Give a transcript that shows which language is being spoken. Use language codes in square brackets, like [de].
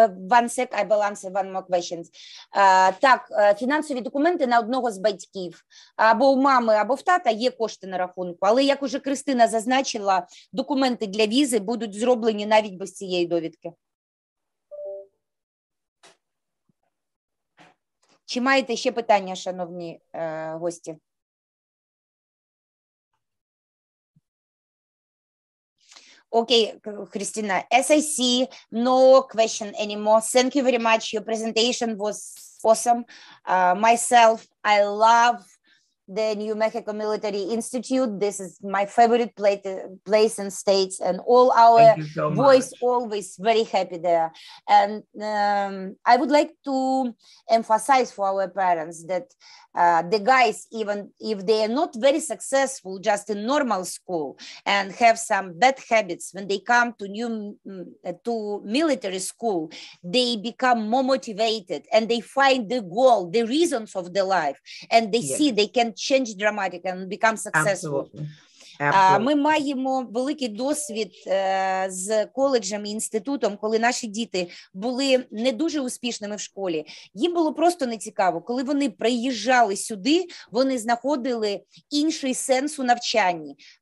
[en] One sec, I will answer one more question. [uk] Так, фінансові документи на одного з батьків. Або у мами, або в тата є кошти на рахунку. Але, як уже Кристина зазначила, документи для візи будуть зроблені навіть без цієї довідки. Чи маєте ще питання, шановні гості? [en] Okay, Christina, as I see, no question anymore. Thank you very much. Your presentation was awesome. Myself, I love the New Mexico Military Institute. This is my favorite place in States, and all our voice always very happy there. And I would like to emphasize for our parents that the guys, even if they are not very successful just in normal school and have some bad habits, when they come to military school, they become more motivated and they find the goal, the reasons of their life, and they see they can change dramatically and become successful. Absolutely. [uk] Ми маємо великий досвід з коледжем і інститутом, коли наші діти були не дуже успішними в школі. Їм було просто нецікаво. Коли вони приїжджали сюди, вони знаходили інший сенс у навчанні.